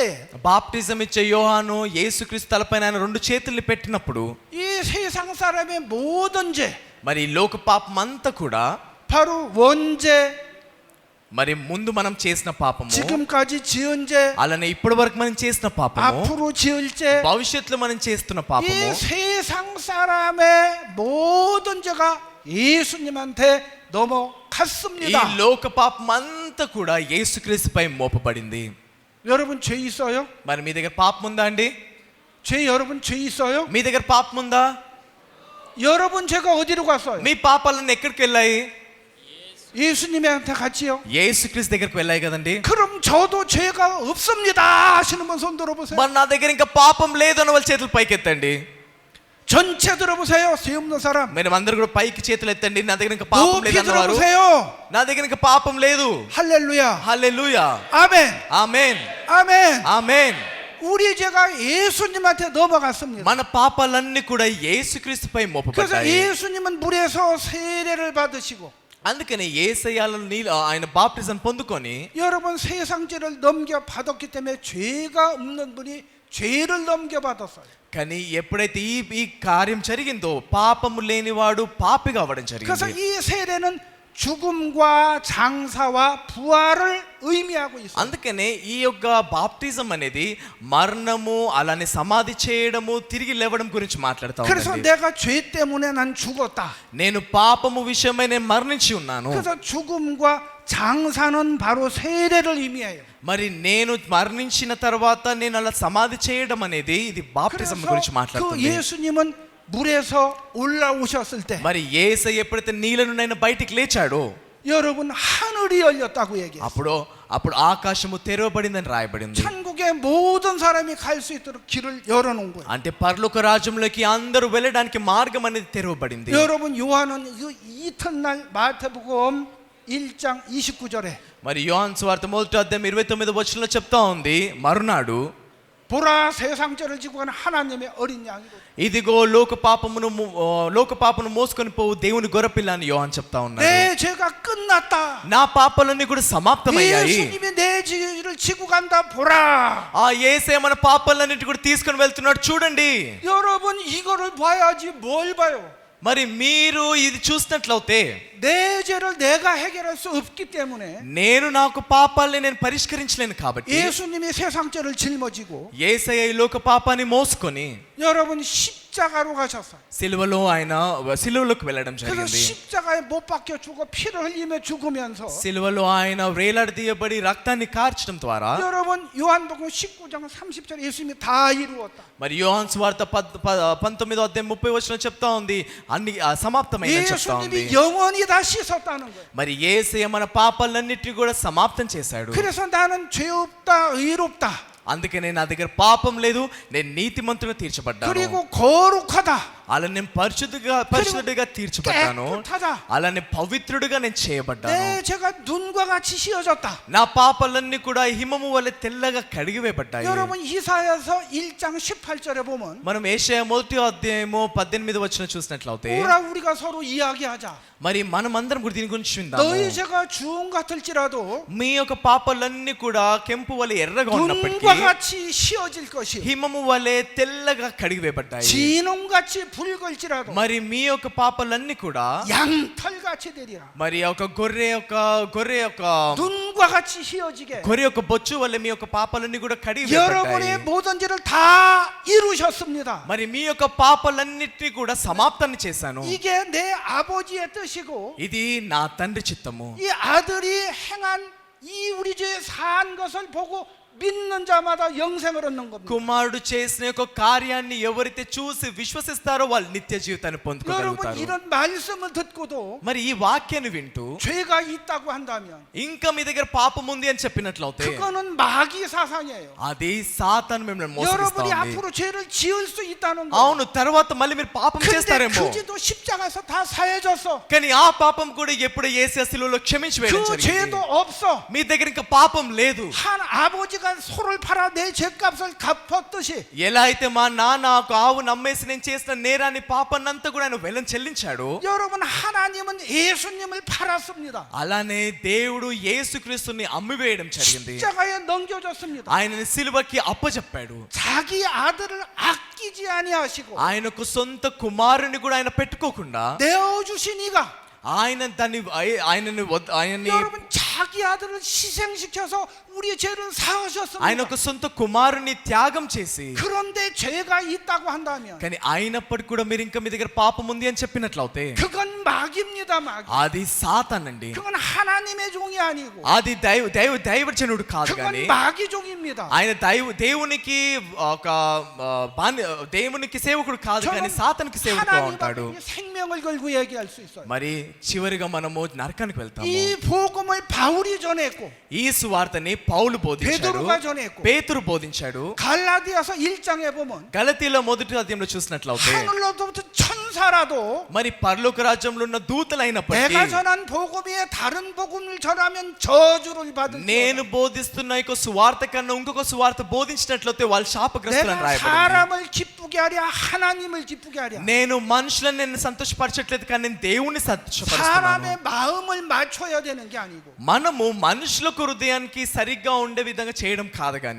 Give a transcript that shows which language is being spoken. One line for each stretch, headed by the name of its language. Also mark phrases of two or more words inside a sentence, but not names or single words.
Telugu: బాప్టిజం ఇచ్చే యోహాను యేసుక్రీస్తు తలపైన ఆయన రెండు చేతుల్ని పెట్టినప్పుడు
Korean: 이 세상 사람의 모든 죄
Telugu: మరి ఈ లోక పాపం అంతా కూడా
Korean: 바로 원죄
Telugu: మరి ముందు మనం చేసిన పాపము,
Korean: 지금까지 지은 죄
Telugu: అలానే ఇప్పటి వరకు మనం చేసిన పాపము,
Korean: 앞으로 지을 죄
Telugu: భవిష్యత్తులో మనం చేస్తున్న పాపము,
Korean: 이 세상 사람의 모든 죄가 예수님한테
Telugu: ఈ
Korean: 넘어갔습니다.
Telugu: లోక పాపం అంతా కూడా యేసుక్రీస్తుపై మోపబడింది.
Korean: 여러분 죄 있어요?
Telugu: మరి మీ దగ్గర పాపం ఉందా అండి?
Korean: 죄 여러분 죄 있어요?
Telugu: మీ దగ్గర పాపం ఉందా?
Korean: 여러분 죄가 어디로 갔어요?
Telugu: మీ పాపాలన్నీ ఎక్కడికి వెళ్ళాయి?
Korean: 예수님한테 갔지요?
Telugu: యేసుక్రీస్తు దగ్గరికి వెళ్ళాయి కదండి.
Korean: 그럼 저도 죄가 없습니다 하시는 분 손 들어보세요.
Telugu: మరి నా దగ్గర ఇంకా పాపం లేదు అని వాళ్ళ చేతులు పైకి ఎత్తండి.
Korean: 전체 들어보세요. 죄 없는 사람.
Telugu: మీరు అందరూ కూడా పైకి చేతులు ఎత్తండి. నా దగ్గర ఇంకా పాపం లేదు
Korean: 높이
Telugu: అన్నవారు,
Korean: 들어보세요.
Telugu: నా దగ్గర ఇంకా పాపం లేదు.
Korean: 할렐루야.
Telugu: హల్లెలూయా.
Korean: 아멘.
Telugu: ఆమేన్.
Korean: 아멘.
Telugu: ఆమేన్.
Korean: 우리 죄가 예수님한테 넘어갔습니다.
Telugu: మన పాపాలన్నీ కూడా యేసుక్రీస్తుపై
Korean: 그래서
Telugu: మోపబడ్డాయి.
Korean: 예수님은 물에서 세례를 받으시고
Telugu: అందుకనే యేసయ్యలో నీళ్ళు ఆయన బాప్టిజం పొందుకొని
Korean: 여러분 세상 죄를 넘겨 받았기 때문에 죄가 없는 분이 죄를 넘겨 받았어요.
Telugu: కానీ ఎప్పుడైతే ఈ కార్యం జరిగిందో పాపము లేనివాడు పాపిగా అవ్వడం
Korean: 그래서
Telugu: జరిగింది.
Korean: 이 세례는 죽음과 장사와 부활을 의미하고 있어요.
Telugu: అందుకనే ఈ యొక్క బాప్టిజం అనేది మరణము, అలానే సమాధి చేయడము, తిరిగి లేవడం గురించి మాట్లాడుతా
Korean: 그래서
Telugu: ఉంది.
Korean: 내가 죄 때문에 난 죽었다.
Telugu: నేను పాపము విషయమై నేను మరణించి ఉన్నాను.
Korean: 그래서 죽음과 장사는 바로 세례를 의미해요.
Telugu: మరి నేను మరణించిన తర్వాత నేను అలా సమాధి చేయడం అనేది ఇది బాప్టిజం గురించి
Korean: 그래서 그
Telugu: మాట్లాడుతుంది.
Korean: 예수님은 물에서 올라오셨을 때
Telugu: మరి యేసయ్య ఎప్పుడైతే నీళ్ళ నుండి ఆయన బయటికి లేచాడో
Korean: 여러분 하늘이 열렸다고 얘기해요.
Telugu: అప్పుడు ఆకాశము తెరవబడిందని రాయబడింది.
Korean: 천국의 모든 사람이 갈 수 있도록 길을 열어놓은 거예요.
Telugu: అంటే పరలోక రాజ్యంలోకి అందరూ వెళ్ళడానికి మార్గం అనేది తెరవబడింది.
Korean: 여러분 요한은 그 이튿날 마태복음 1장 29절에
Telugu: మరి యోహాను సువార్త 1:29 చెప్తా ఉంది, మరునాడు
Korean: 보라 세상 죄를 지고 가는 하나님의 어린 양이고
Telugu: ఇదిగో లోక పాపమును మోసుకొని పోవు దేవుని గొర్రెపిల్ల అని యోహాను చెప్తా ఉన్నాడు.
Korean: 내 죄가 끝났다.
Telugu: నా పాపాలన్నీ కూడా సమాప్తమయ్యాయి.
Korean: 예수님이 내 죄를 지고 간다. 보라.
Telugu: ఆ యేసయ్య మన పాపాలన్నిటి కూడా తీసుకొని వెళ్తున్నాడు చూడండి.
Korean: 여러분 이거를 봐야지 뭘 봐요?
Telugu: మరి మీరు ఇది చూసినట్లయితే
Korean: 내 죄를 내가 해결할 수 없기 때문에
Telugu: నేను నాకు పాపాలని నేను పరిష్కరించలేను కాబట్టి
Korean: 예수님이 세상 죄를 짊어지고
Telugu: యేసయ్య ఈ లోక పాపాన్ని మోసుకొని
Korean: 여러분 십자가로 가셨어요.
Telugu: సిలువలోకి వెళ్ళడం
Korean: 그래서
Telugu: జరిగింది.
Korean: 십자가에 못 박혀 죽어 피를 흘리며 죽으면서
Telugu: సిలువలో ఆయన వేలాడదీయబడి రక్తాన్ని కార్చడం ద్వారా
Korean: 여러분 요한복음 19장 30절 예수님이 다 ఇరువొత్తా.
Telugu: మరి యోహాను సువార్త 19:30 చెప్తా ఉంది అన్ని సమాప్తమైందని చెప్తా ఉంది.
Korean: 예수님이 영원히 다 씻었다는 거예요.
Telugu: మరి యేసయ్య మన పాపాలన్నిటిని కూడా సమాప్తం చేశాడు.
Korean: 그래서 나는 죄 없다, 의롭다.
Telugu: అందుకనే నా దగ్గర పాపం లేదు, నేను నీతిమంతుగా తీర్చబడ్డాను.
Korean: 그리고 거룩하다.
Telugu: అలా నేను పరిశుద్ధుడిగా తీర్చబడ్డాను.
Korean: 깨끗하다.
Telugu: అలానే పవిత్రుడిగా నేను చేయబడ్డాను.
Korean: 내 죄가 눈과 같이 씌어졌다.
Telugu: నా పాపాలన్నీ కూడా హిమము వలె తెల్లగా కడిగివేయబడ్డాయి.
Korean: 여러분 이사야서 1장 18절에 보면
Telugu: మనం యెషయా 1:18 చూసినట్లయితే
Korean: 오라 우리가 서로 이야기하자.
Telugu: మరి మనం అందరం కూడా దీని గురించి విందాము.
Korean: 너희 죄가 주홍 같을지라도
Telugu: మీ యొక్క పాపాలన్నీ కూడా కెంపు వలె ఎర్రగా ఉన్నప్పటికీ
Korean: 눈과 같이 씌어질 것이
Telugu: హిమము వలె తెల్లగా కడిగివేయబడ్డాయి.
Korean: 진홍같이 붉을지라도
Telugu: మరి మీ యొక్క పాపాలన్నీ కూడా
Korean: 양털같이 되리라.
Telugu: మరి ఒక గొర్రె యొక్క
Korean: 눈과 눈과 같이 휘어지게
Telugu: గొర్రె యొక్క బొచ్చు వల్ల మీ యొక్క పాపాలన్నీ కూడా కడిగి
Korean: 여러분의
Telugu: వేయబడ్డాయి.
Korean: 모든 죄를 다 이루셨습니다.
Telugu: మరి మీ యొక్క పాపాలన్నిటినీ కూడా సమాప్తాన్ని చేశాను.
Korean: 이게 내 아버지의 뜻이고
Telugu: ఇది నా తండ్రి చిత్తము.
Korean: 이 아들이 행한 이 우리 죄에 사한 것을 보고 믿는 자마다 영생을 얻는 겁니다.
Telugu: కుమారుడు చేసిన యొక్క కార్యాన్ని ఎవరైతే చూసి విశ్వసిస్తారో వాళ్ళు నిత్య జీవితాన్ని
Korean: 여러분
Telugu: పొందుకోగలుగుతారు.
Korean: 이런 말씀을 듣고도
Telugu: మరి ఈ వాక్యాన్ని వింటూ
Korean: 죄가 있다고 한다면
Telugu: ఇంకా మీ దగ్గర పాపం ఉంది అని చెప్పినట్లయితే
Korean: 그거는 마귀 사상이에요.
Telugu: అది సాతాను మిమ్మల్ని మోసగిస్తా
Korean: 여러분이
Telugu: ఉంది.
Korean: 앞으로 죄를 지을 수 있다는 거.
Telugu: అవును, తర్వాత మళ్ళీ మీరు పాపం
Korean: 근데
Telugu: చేస్తారేమో.
Korean: 그 죄도 십자가에서 다 사해졌어.
Telugu: కానీ ఆ పాపం కూడా ఎప్పుడు యేసు శిలువలో క్షమించి వేయడం
Korean: 그
Telugu: జరిగింది.
Korean: 죄도 없어.
Telugu: మీ దగ్గర ఇంకా పాపం లేదు.
Korean: 한 아버지가 소를 팔아 내 죄값을 갚았듯이
Telugu: ఎలా అయితే మా నాన్న ఒక ఆవు నమ్మేసి నేను చేసిన నేరాన్ని పాపాన్నంతా కూడా ఆయన వెలం చెల్లించాడు,
Korean: 여러분 하나님은 예수님을 팔았습니다.
Telugu: అలానే దేవుడు యేసుక్రీస్తుని అమ్మివేయడం జరిగింది.
Korean: 십자가에 넘겨줬습니다.
Telugu: ఆయనని సిలువకి అప్పచెప్పాడు.
Korean: 자기 아들을 아끼지 아니하시고
Telugu: ఆయనకు సొంత కుమారుని కూడా ఆయన పెట్టుకోకుండా
Korean: 내어주신 이가
Telugu: ఆయన దాన్ని ఆయనని
Korean: 여러분 자기 아들을 희생시켜서 우리의 죄를
Telugu: ఆయన
Korean: 사하셨습니다.
Telugu: ఒక సొంత కుమారుని త్యాగం చేసి,
Korean: 그런데 죄가 있다고 한다면
Telugu: కానీ అయినప్పటికీ కూడా మీరు ఇంకా మీ దగ్గర పాపం ఉంది అని చెప్పినట్లయితే
Korean: 그건 마귀입니다. 마귀.
Telugu: అది సాతానండి.
Korean: 그건 하나님의 종이 아니고
Telugu: అది దైవజనుడు కాదు,
Korean: 그건
Telugu: కానీ
Korean: 마귀 종입니다.
Telugu: ఆయన దేవునికి ఒక దేవునికి సేవకుడు కాదు, కానీ సాతానికి సేవకుడు
Korean: 하나님
Telugu: ఉంటాడు.
Korean: 앞에 생명을 걸고 얘기할 수 있어요.
Telugu: మరి చివరిగా మనము నరకానికి వెళ్తాము.
Korean: 이 복음을 바울이 전했고
Telugu: ఈ సువార్తని పౌలు బోధించాడు,
Korean: 베드로가 전했고
Telugu: పేతురు బోధించాడు.
Korean: 갈라디아서 1장에 보면
Telugu: గలతీలో మొదటి అధ్యాయంలో చూసినట్లయితే
Korean: 하늘로부터 천사라도
Telugu: మరి పరలోక రాజ్యంలో ఉన్న దూతలైనప్పటికీ
Korean: 내가 전한 복음에 다른 복음을 전하면 저주를 받을
Telugu: నేను బోధిస్తున్న యొక్క సువార్త కన్నా ఇంకొక సువార్త బోధించినట్లయితే వాళ్ళు శాపగ్రస్తులను
Korean: 내가
Telugu: రాయబడింది.
Korean: 사람을 기쁘게 하랴 하나님을 기쁘게 하랴
Telugu: నేను మనుషులను నేను సంతోషపరచట్లేదు, కానీ నేను దేవుణ్ణి సంతోషపరుస్తున్నాను.
Korean: 사람의 마음을 맞춰야 되는 게 아니고
Telugu: మనము మనుషులకు హృదయానికి సరిగ్గా ఉండే విధంగా చేయడం కాదు, కానీ